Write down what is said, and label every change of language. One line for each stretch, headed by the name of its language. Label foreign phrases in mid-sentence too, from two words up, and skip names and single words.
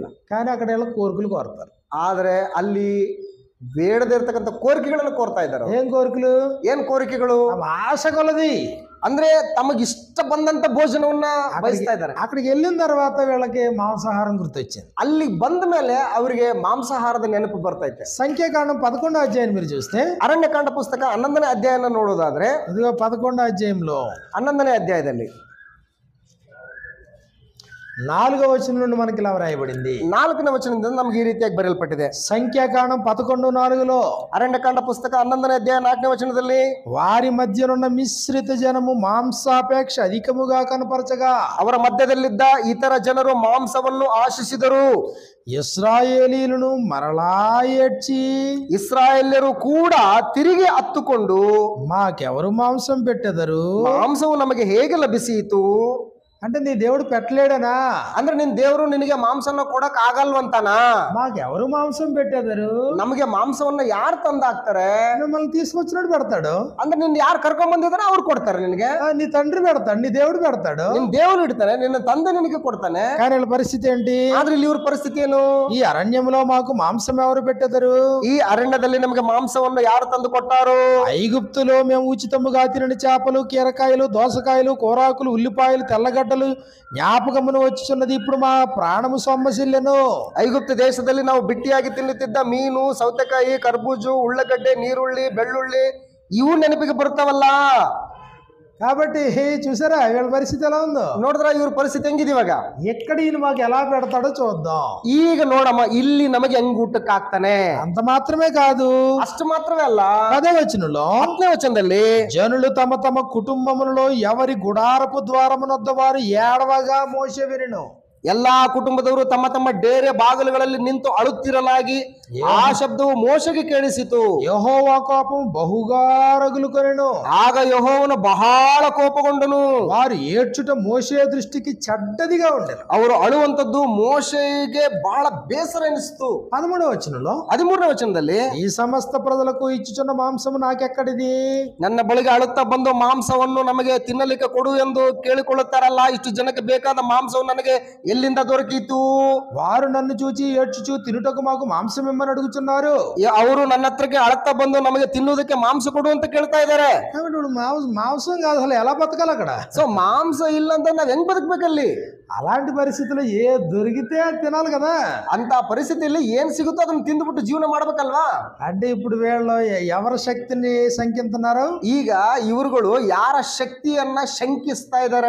Telugu: కానీ అక్కడ ಎಲ್ಲ కోరికలు కోరుతారు.
Kannada: ಆದ್ರೆ ಅಲ್ಲಿ ಬೇಡದೇ ಇರ್ತಕ್ಕಂಥ ಕೋರಿಕೆಗಳನ್ನು ಕೋರ್ತಾ ಇದ್ದಾರೆ.
Telugu: ఏం కోరికలు?
Kannada: ಏನ್ ಕೋರಿಕೆಗಳು?
Telugu: ఆశ కొలది.
Kannada: ಅಂದ್ರೆ ತಮಗಿಷ್ಟ ಬಂದಂತ ಭೋಜನವನ್ನ ಬಯಸ್ತಾ ಇದ್ದಾರೆ.
Telugu: అక్కడికి వెళ్ళిన తర్వాత వీళ్ళకి మాంసాహారం గుర్తొచ్చింది.
Kannada: ಅಲ್ಲಿ ಬಂದ ಮೇಲೆ ಅವರಿಗೆ ಮಾಂಸಾಹಾರದ ನೆನಪು ಬರ್ತೈತೆ.
Telugu: సంఖ్యాకాండం 11వ అధ్యాయం మీరు చూస్తే,
Kannada: ಅರಣ್ಯಕಾಂಡ ಪುಸ್ತಕ 11ನೇ ಅಧ್ಯಾಯನ ನೋಡೋದಾದ್ರೆ,
Telugu: ఇదిగో 11వ అధ్యాయంలో
Kannada: 11ನೇ ಅಧ್ಯಾಯದಲ್ಲಿ
Telugu: 4వ వచనం నుండి మనకి ఇలా వ్రాయబడింది.
Kannada: 4ನೇ ವಚನದಿಂದ ನಮ್ಗೆ ಈ ರೀತಿಯಾಗಿ ಬರೆಯಲ್ಪಟ್ಟಿದೆ.
Telugu: సంఖ్యాకాండం 11:4లో,
Kannada: ಅರಣ್ಯಕಾಂಡ ಪುಸ್ತಕ 11ನೇ ಅಧ್ಯಾಯ 4ನೇ ವಚನದಲ್ಲಿ,
Telugu: వారి మధ్యనున్న మిశ్రిత జనము మాంసాపేక్ష అధికముగా కనపరచగా
Kannada: ಅವರ ಮಧ್ಯದಲ್ಲಿದ್ದ ಇತರ ಜನರು ಮಾಂಸವನ್ನು ಆಶಿಸಿದರು.
Telugu: ఇశ్రాయేలీయులను మరలా ఏడ్చి,
Kannada: ಇಸ್ರಾಯೇಲ್ಯರು ಕೂಡ ತಿರುಗಿ ಹತ್ತುಕೊಂಡು,
Telugu: మాకెవరు మాంసం పెట్టెదరు?
Kannada: ಮಾಂಸವು ನಮಗೆ ಹೇಗೆ ಲಭಿಸಿತು?
Telugu: అంటే నీ దేవుడు పెట్టలేడనా?
Kannada: ಅಂದ್ರೆ ನಿನ್ ದೇವರು ನಿನಗೆ ಮಾಂಸನ ಕೊಡಕ್ ಆಗಲ್ವಂತಾನ?
Telugu: మాకెవరు మాంసం పెట్టేదారు?
Kannada: ನಮಗೆ ಮಾಂಸವನ್ನ ಯಾರು ತಂದಾಕ್ತಾರೆ?
Telugu: మిమ్మల్ని తీసుకొచ్చినట్టు పెడతాడు.
Kannada: ಅಂದ್ರೆ ನಿನ್ ಯಾರು ಕರ್ಕೊಂಡ್ ಬಂದಿದಾರೆ ಅವ್ರು ಕೊಡ್ತಾರೆ ನಿನಗೆ.
Telugu: నీ తండ్రి పెడతాడు, నీ దేవుడు పెడతాడు,
Kannada: ನಿನ್ ದೇವರು ಇಡ್ತಾನೆ, ನಿನ್ನ ತಂದೆ ನಿನಗೆ ಕೊಡ್ತಾನೆ.
Telugu: కానీ వీళ్ళ పరిస్థితి ఏంటి?
Kannada: ಆದ್ರೆ ಇಲ್ಲಿ ಇವ್ರ ಪರಿಸ್ಥಿತಿ ಏನು?
Telugu: ఈ అరణ్యంలో మాకు మాంసం ఎవరు పెట్టేదారు?
Kannada: ಈ ಅರಣ್ಯದಲ್ಲಿ ನಮಗೆ ಮಾಂಸವನ್ನು ಯಾರು ತಂದು ಕೊಟ್ಟಾರು?
Telugu: ఐగుప్తులో మేము ఉచితముగా తినని చేపలు, కీరకాయలు, దోసకాయలు, కూరాకులు, ఉల్లిపాయలు, తెల్లగడ్డలు జ్ఞాపకమును వచ్చుచున్నది. ఇప్పుడు మా ప్రాణము సొమ్మసిల్లెను.
Kannada: ಐಗುಪ್ತ ದೇಶದಲ್ಲಿ ನಾವು ಬಿಟ್ಟಿಯಾಗಿ ತಿನ್ನುತ್ತಿದ್ದ ಮೀನು, ಸೌತೆಕಾಯಿ, ಕರ್ಬೂಜು, ಉಳ್ಳಗಡ್ಡೆ, ನೀರುಳ್ಳಿ, ಬೆಳ್ಳುಳ್ಳಿ ಇವು ನೆನಪಿಗೆ ಬರ್ತಾವಲ್ಲ.
Telugu: కాబట్టి చూసారా వీళ్ళ పరిస్థితి ఎలా ఉందో?
Kannada: ನೋಡಿದ್ರ ಇವ್ರ ಪರಿಸ್ಥಿತಿ ಹೆಂಗಿದೆ ಇವಾಗ?
Telugu: ఎక్కడ ఈయన మాకు ఎలా పెడతాడో చూద్దాం.
Kannada: ಈಗ ನೋಡಮ್ಮ, ಇಲ್ಲಿ ನಮಗೆ ಹೆಂಗ್ ಊಟಕ್ಕೆ ಹಾಕ್ತಾನೆ.
Telugu: అంత మాత్రమే కాదు,
Kannada: ಅಷ್ಟು ಮಾತ್ರವೇ ಅಲ್ಲ,
Telugu: 10వ వచనంలో
Kannada: 10ನೇ ವಚನದಲ್ಲಿ
Telugu: జనులు తమ తమ కుటుంబములలో ఎవరి గుడారపు ద్వారమునొద్ద వారు ఏడవగా మోషే వినెను.
Kannada: ಎಲ್ಲಾ ಕುಟುಂಬದವರು ತಮ್ಮ ತಮ್ಮ ಡೇರೆ ಬಾಗಿಲುಗಳಲ್ಲಿ ನಿಂತು ಅಳುತ್ತಿರಲಾಗಿ ಆ ಶಬ್ದವು ಮೋಶೆಗೆ ಕೇಳಿಸಿತು.
Telugu: యెహోవా కోపం బహుగా రగులుకొనెను.
Kannada: ಆಗ ಯೆಹೋವನು ಬಹಳ ಕೋಪಗೊಂಡನು.
Telugu: వారు ఏడ్చుట మోషే దృష్టికి చెడ్డదిగా ఉండెను.
Kannada: ಅವರು ಅಳುವಂತದ್ದು ಮೋಶೆಗೆ ಬಹಳ ಬೇಸರ ಎನಿಸಿತು.
Telugu: 13వ వచనంలో
Kannada: 13ನೇ ವಚನದಲ್ಲಿ
Telugu: ఈ సమస్త ప్రజలకు ఇచ్చుచున్న మాంసము నాకెక్కడిది?
Kannada: ನನ್ನ ಬಳಿಗೆ ಅಳುತ್ತಾ ಬಂದು ಮಾಂಸವನ್ನು ನಮಗೆ ತಿನ್ನಲಿಕ್ಕೆ ಕೊಡು ಎಂದು ಕೇಳಿಕೊಳ್ಳುತ್ತಾರಲ್ಲ, ಇಷ್ಟು ಜನಕ್ಕೆ ಬೇಕಾದ ಮಾಂಸವು ನನಗೆ ಎಲ್ಲಿಂದ ದೊರಕಿತು?
Telugu: వారు నన్ను చూచి ఏడ్చుచు తినుటకు మాకు మాంసం ఇమ్మని అడుగుతున్నారు.
Kannada: ಅವರು ನನ್ನ ಹತ್ರಕ್ಕೆ ಅಳುತ್ತಾ ಬಂದು ನಮಗೆ ತಿನ್ನುವುದಕ್ಕೆ ಮಾಂಸ ಕೊಡು ಅಂತ ಕೇಳ್ತಾ ಇದ್ದಾರೆ.
Telugu: కాబట్టి ఇప్పుడు మాంసం కాదు, అసలు ఎలా బతకాలి అక్కడ?
Kannada: ಸೊ ಮಾಂಸ ಇಲ್ಲ ಅಂತ ನಾವ್ ಹೆಂಗ್ ಬದುಕಬೇಕಲ್ಲಿ?
Telugu: అలాంటి పరిస్థితుల్లో ఏ దొరికితే అది తినాలి కదా.
Kannada: ಅಂತ ಪರಿಸ್ಥಿತಿಯಲ್ಲಿ ಏನ್ ಸಿಗುತ್ತೋ ಅದನ್ನ ತಿಂದುಬಿಟ್ಟು ಜೀವನ ಮಾಡ್ಬೇಕಲ್ವಾ?
Telugu: అంటే ఇప్పుడు వీళ్ళు ఎవరి శక్తిని శంకిస్తున్నారు?
Kannada: ಈಗ ಇವರುಗಳು ಯಾರ ಶಕ್ತಿಯನ್ನ ಶಂಕಿಸ್ತಾ ಇದ್ದಾರೆ,